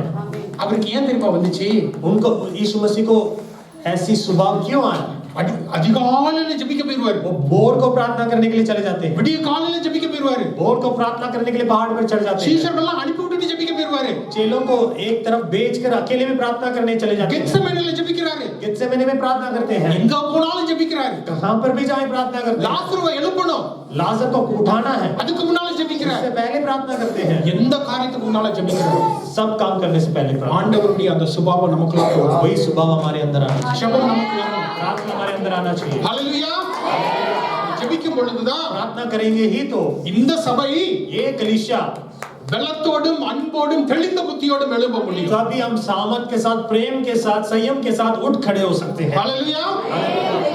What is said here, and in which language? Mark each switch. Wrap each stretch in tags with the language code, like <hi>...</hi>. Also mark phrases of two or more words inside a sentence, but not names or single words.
<ta>அவருக்கு ஏன் தெரியுமா வந்துச்சு?</ta> <hi>उनको यीशु मसीह को ऐसी स्वभाव क्यों आया</hi> <ta>அதிகாலையில ஜெபிக்க போயிருவாரு.</ta> <hi>वो भोर को प्रार्थना करने के लिए चले जाते हैं</hi> <ta>விடிய காலையில ஜெபிக்க போயிருவாரு.</ta> <hi>भोर को प्रार्थना करने के लिए पहाड़ पर चढ़ जाते हैं</hi> <ta>சீஷர்கள் எல்லாம் அனுப்பி விட்டுட்டு ஜெபிக்க போயிருவாரு.</ta> <hi>चेलों को एक तरफ बेचकर अकेले में प्रार्थना करने चले जाते हैं</hi> <ta>கெத்செமனேல ஜெபிக்கிறாரு.</ta> <hi>गेत्सेमने में प्रार्थना करते हैं</hi> <ta>எங்க போனாலும் ஜெபிக்கிறாரு.</ta> <hi>कहां पर भी जाए प्रार्थना करते हैं</hi> <ta>லாசருவை எழுப்பணும்,</ta> <hi>लाजर को उठाना है</hi> <ta>அதுக்கு முன்னால ஜெபிக்கிறாரு.</ta> <hi>इससे पहले प्रार्थना करते हैं</hi> <ta>எந்த காரியத்துக்கு முன்னால ஜெபிக்கிறாரு?</ta> <hi>सब काम करने से पहले प्रार्थना</hi> <ta>ஆண்டவருடைய அந்த சுபாவம் நமக்குள்ள வரும்.</ta> <hi>वही स्वभाव हमारे अंदर आना चाहिए</hi> <ta>ஜெபம் நமக்குள்ள வரும்.</ta> <hi>प्रार्थना हमारे अंदर आना चाहिए</hi> <ta>ஹalleluya. ஜெபிக்கும் பொழுதுதான்</ta> <hi>प्रार्थना करेंगे ही तो</hi> <ta>இந்த சபை</ta> <hi>ये कलीसिया</hi> <ta>பலத்தோடும் அன்போடும் தெளிந்த புத்தியோடும் எழும்ப முடியும்.</ta> <hi>तभी हम सामर्थ के साथ प्रेम के साथ संयम के साथ उठ खड़े हो सकते हैं</hi> <ta>ஹalleluya.</ta>